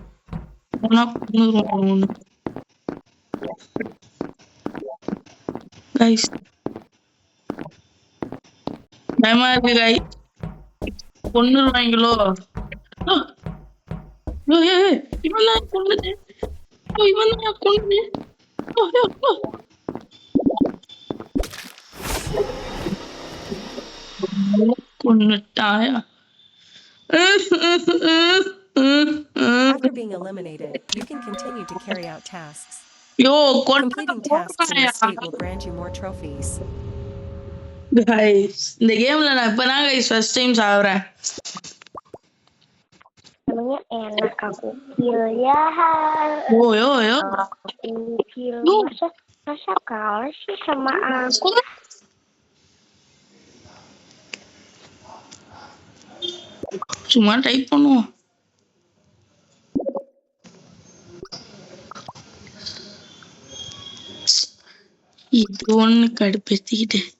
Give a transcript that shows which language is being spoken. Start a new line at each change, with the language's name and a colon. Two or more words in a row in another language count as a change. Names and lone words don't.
Tamil: கைஸ் பயமா இருக்கு கை, கொன்னுருவாங்களோ. இவன் தான் கொன்னது, இவன் தான் கொன்னது. கொன்னுட்டாயா?
English: After being eliminated, you can continue to carry out tasks. யோ Completing tasks in this state will grant you more trophies.
Tamil: கைஸ் இந்த கேம்ல நான் இப்பதான் கைஸ்
English: first time
Tamil: சாகுறேன்.
Indonesian: Namanya enak aku kill ya. Yo. Kill masa kalah sih sama aku.
Tamil: சும்மா டைப் பண்ணுவோம். இது ஒண்ணு கடுப்பேத்திக்கிட்டு.